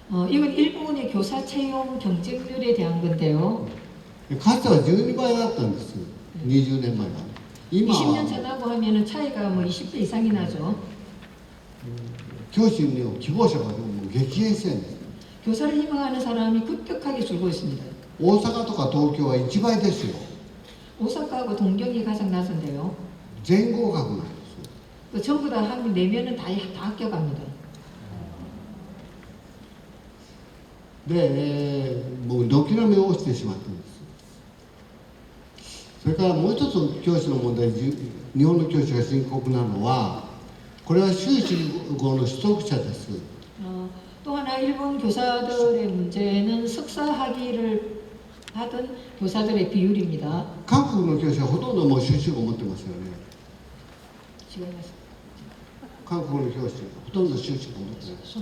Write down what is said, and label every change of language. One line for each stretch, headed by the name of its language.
Korean: 이건 일본의 교사 채용 경쟁률에 대한 건데요.
Japanese: かつては12倍だったんです。 20年前は。今
Korean: 20년 전하고 하면은 차이가 뭐 20배 이상이 나죠.
Japanese: 教師の希望者がもう激減してるんです。
Korean: 교사를 희망하는 사람이 급격하게 줄고 있습니다.
Japanese: 大阪とか東京は1倍ですよ。
Korean: 오사카하고 동경이 가장 낮은데요.
Japanese: 全合格なんです。
Korean: 그 전부 다 학교 내면은 다 합격합니다.
Japanese: で、もう軒並み落ちてしまったんです。それからもう一つ教師の問題、日本の教師が深刻なのは、これは修士号の取得者です。
Korean: 또 하나 일본 교사들의 문제는 석사 학위를 받은 교사들의 비율입니다.
Japanese: 韓国の教師はほとんどもう修士号を持ってますよね。韓国の教師ほとんど修士号を持ってない。